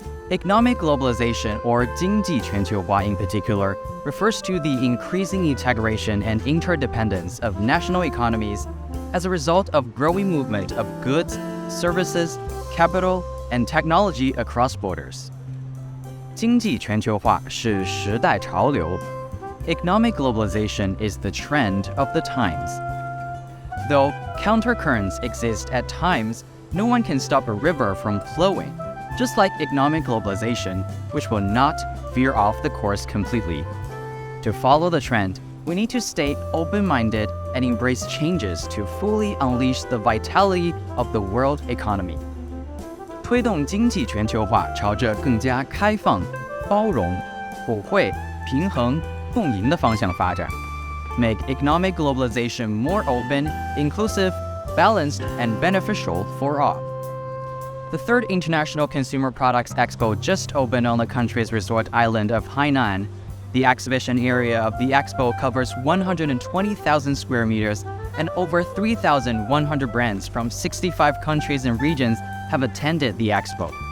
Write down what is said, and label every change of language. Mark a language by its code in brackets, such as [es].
[en] Economic globalization, or 经济全球化 in particular, refers to the increasing integration and interdependence of national economies as a result of growing movement of goods, services, capital, and technology across borders. [zh] 经济全球化是时代潮流. [en] Economic globalization is the trend of the times. Though countercurrents exist at times, no one can stop a river from flowing, just like economic globalization, which will not veer off the course completely. To follow the trend, we need to stay open-minded and embrace changes to fully unleash the vitality of the world economy. [zh] 推动经济全球化朝着更加开放、包容、普惠、平衡、共赢的方向发展。 [en] Make economic globalization more open, inclusive, balanced, and beneficial for all. The third International Consumer Products Expo just opened on the country's resort island of Hainan. The exhibition area of the Expo covers 120,000 square meters, and over 3,100 brands from 65 countries and regions have attended the Expo.